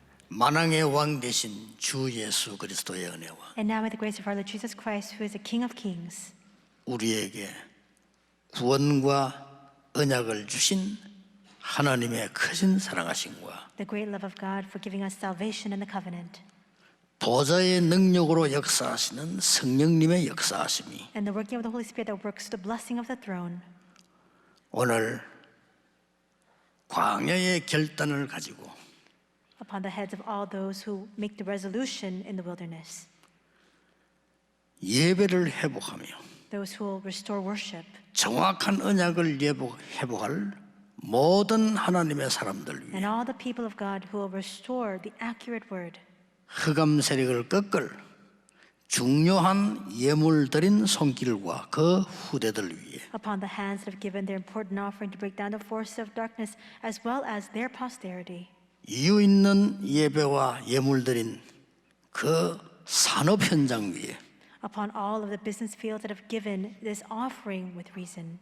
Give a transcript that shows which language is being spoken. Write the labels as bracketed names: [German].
[Korean] 만왕의 왕 되신 주 예수 그리스도의 은혜와 [English] And now may the grace of our Lord Jesus Christ, who is the King of Kings, [Korean] 우리에게 구원과 언약을 주신 하나님의 크신 사랑하심과 [English] the great love of God for giving us salvation and the covenant, [Korean] 보좌의 능력으로 역사하시는 성령님의 역사하심이 [English] and the working of the Holy Spirit that works the blessing of the throne, [Korean] 오늘 광야의 결단을 가지고 [English] upon the heads of all those who make the resolution in the wilderness, [Korean] 예배를 회복하며 [English] those who will restore worship, [Korean] 정확한 언약을 회복할 모든 하나님의 사람들 위해 [English] and all the people of God who will restore the accurate word, [Korean] 흑암 세력을 꺾을 중요한 예물 드린 손길과 그 후대들 위해 [English] upon the hands that have given their important offering to break down the forces of darkness, as well as their posterity, [Korean] 이유 있는 예배와 예물 드린 그 산업 현장 위에 [English] upon all of the business fields that have given this offering with reason,